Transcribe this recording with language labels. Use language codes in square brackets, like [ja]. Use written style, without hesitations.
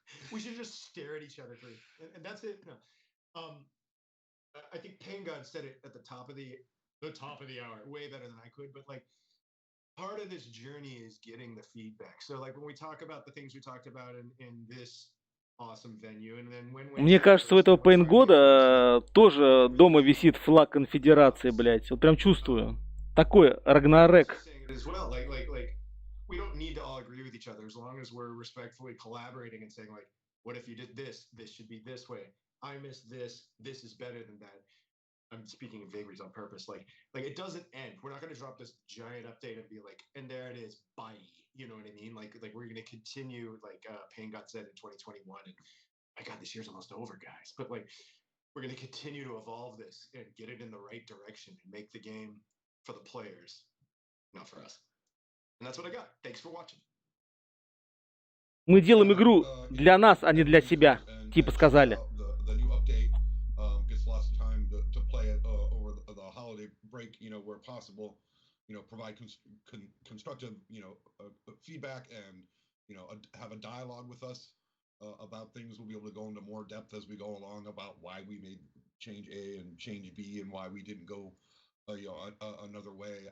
[en] We should just stare at each other, and that's it. No. I think Pain God said it at the top of the hour, way better than I could. But like, part of this journey is getting the feedback. So like when we talk about the things we talked about in this awesome venue, and then when [ru] Мне кажется, у этого Пейнгода тоже дома висит флаг конфедерации, блядь. Вот прям чувствую. Такой Рагнарек. [en] as well, like we don't need to all agree with each other as long as we're respectfully collaborating and saying like, what if you did this? This should be this way. I missed this. This is better than that. I'm speaking in vagaries on purpose. Like it doesn't end. We're not going to drop this giant update and be like, and there it is. Bye. You know what I mean? Like we're going to continue, like Pain God said in 2021. And my God, this year's almost over, guys. But like, we're going to continue to evolve this and get it in the right direction and make the game for the players, not for us. And that's what I got. Thanks for watching. [ru] Мы делаем игру для нас, а не для себя, типа сказали. [en] The new update gets lots of time to play it over the holiday break, you know, where possible, you know, provide constructive, you know, feedback and, you know, have a dialogue with us about things. We'll be able to go into more depth as we go along about why we made change A and change B and why we didn't go, you know, another way.